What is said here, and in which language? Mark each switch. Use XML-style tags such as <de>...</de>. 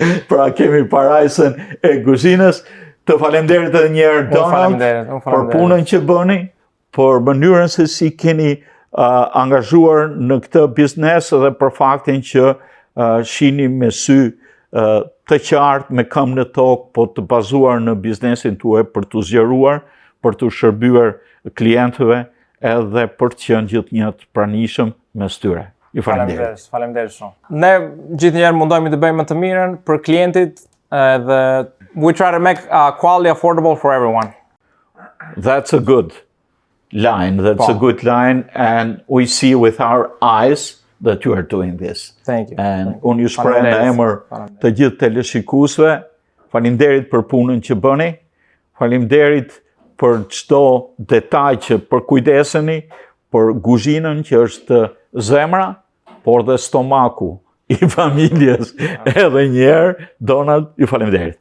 <sq>Pra kemi paradisen e kuzhinës. Të falemderit edhe njerë Donald për punën që bëni, për mënyrën se si keni angazhuar në këtë biznes dhe për faktin që shihni me sy të qartë, me këmbë në tokë, po të bazuar në biznesin tuaj për të zgjeruar, për të shërbyer klientëve edhe për të qenë gjithnjë të pranishëm mes tyre. Ju falenderoj. Faleminderit shumë. Ne gjithnjëherë mundohemi të bëjmë më të mirën për klientit dhe</sq> <en>we try to make quality affordable for everyone. That's a good line. That's a good line, and we see with our eyes that you are doing this. Thank you.</en> <sq>And unë ju shpreh në emër të gjithë teleshikuesve, faleminderit për punën që bëni, faleminderit për çdo detaj që përkujdeseni, për kuzhinën që është zemra, por dhe stomaku i familjes. Edhe një herë, Donald, ju faleminderit.</sq>